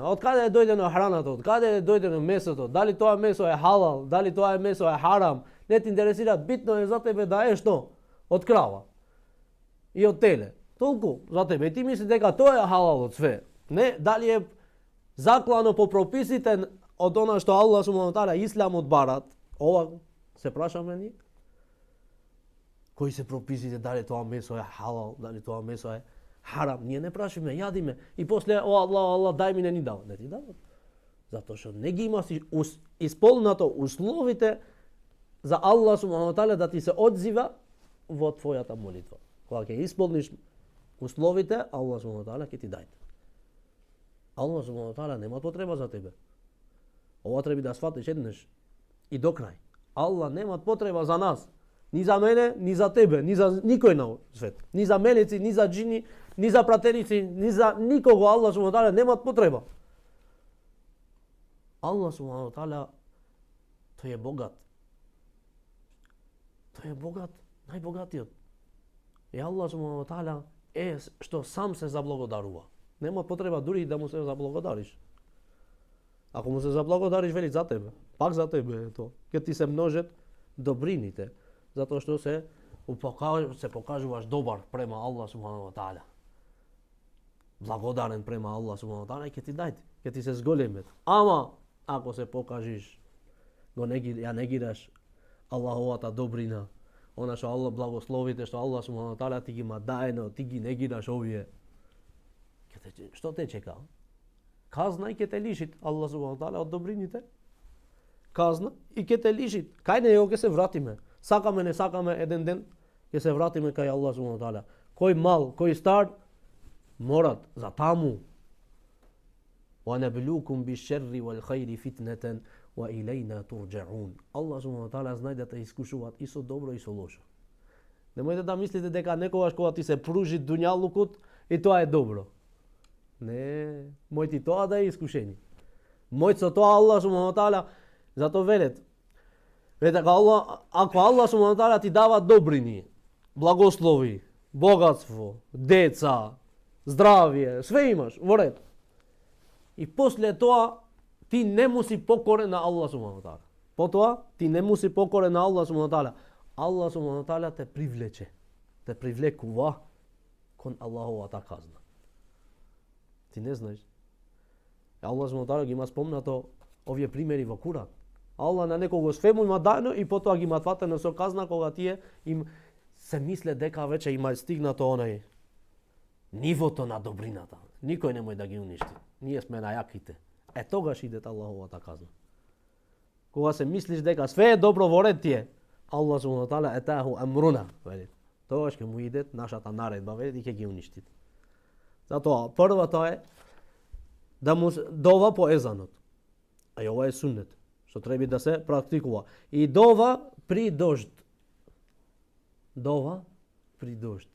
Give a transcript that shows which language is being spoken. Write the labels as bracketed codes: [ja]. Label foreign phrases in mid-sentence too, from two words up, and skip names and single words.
[mk] Од каде е дојдено храната, од каде е дојдено месото, дали тоа месо е халал, дали тоа месо е харам, не те интересира, битно е за тебе да е што? Од крава и од теле. Толку за тебе. И ти мисли дека тоа е халал од све. Не, дали е заклано по прописите од она што [ar] الله سبحانه وتعالى [mk] исламот барат. Ова се прашаме ни. Кои се прописите, дали тоа месо е халал, дали тоа месо е харам. Ние не прашиме, јадиме и после Аллах дај ми, не ни дава. Не ти дава. Затоа што не ги имаш исполнато условите за [ar] الله سبحانه وتعالى [mk] да ти се одзива во твојата молитва. Кога ќе исполниш условите, [ar] الله سبحانه وتعالى [mk] ќе ти даде. [ar] الله سبحانه وتعالى [mk] нема потреба за тебе. Ова треба да сватиш еднаш и до крај. Аллах нема потреба за нас. Ни за мене, ни за тебе, ни за никој на свет. Ни за мелеци, ни за джини, ни за пратеници, ни за никого. [ar] الله سبحانه وتعالى [mk] нема потреба. [ar] الله سبحانه وتعالى [mk] тој е богат. Тој е богат, најбогатиот. И [ar] الله سبحانه وتعالى [mk] е што сам се заблагодарува. Нема потреба дури да му се заблагодариш. Ако му се заблагодариш, вели за тебе. Пак за тебе е тоа. Ќе ти се множат добрините, затоа што се покажуваш добар према [ar] الله سبحانه وتعالى. [mk] Благодарен према [ar] الله سبحانه وتعالى, [mk] ќе ти даде, ќе ти се зголемет. Ама ако се покажиш, ја негираш Аллаховата добрина, она што Аллах благословите, што [ar] الله سبحانه وتعالى [mk] ти ги ма даено, ти ги негираш овие, што те чека? Казна и ќе те лишит [ar] الله سبحانه وتعالى [mk] од добрините. Казна и ќе те лишит. Кај него ќе се вратиме. Сакаме, не сакаме, еден ден ќе се вратиме кај [ar] الله سبحانه وتعالى. [mk] Кој мал, кој стар, морат за таму. [ar] ونبلوكم بالشر والخير فتنة وإلينا ترجعون. الله سبحانه وتعالى [mk] знае да те искушуваат и со добро и со лошо. Немојте да мислите дека некогаш кога ти се пружи дуњалукот и тоа е добро. Не, мој ти тоа да е искушение. Мој со тоа [ar] الله سبحانه وتعالى [mk] зато велет. Дека ако [ar] الله سبحانه وتعالى [mk] ти дава добрини, благослови, богатство, деца, здравје, све имаш во ред. И после тоа ти не му си покорен на [ar] الله سبحانه وتعالى. [mk] Потоа ти не му си покорен на [ar] الله سبحانه وتعالى. الله سبحانه وتعالى [mk] те привлече, те привлекува кон Аллаховата казна. Ти не знаеш. [ar] الله سبحانه وتعالى [mk] ги има спомнато овие примери во Куран. Allah на некого све му има дано и потоа ги има фатено со казна кога тие им се мисле дека веќе има стигнато онај нивото на добрината. Никој немој да ги уништи. Ние сме најаките. Тогаш иде Аллаховата казна. Кога се мислиш дека све е добро во ред тие, [ar] الله سبحانه وتعالى أتاها أمرنا, [mk] вели. Тогаш ќе му иде нашата наредба, вели, и ќе ги уништи. Затоа првото е да му дова по езанот. А ова е суннет, што треба да се практикува. И дова при дожд. Дова при дожд.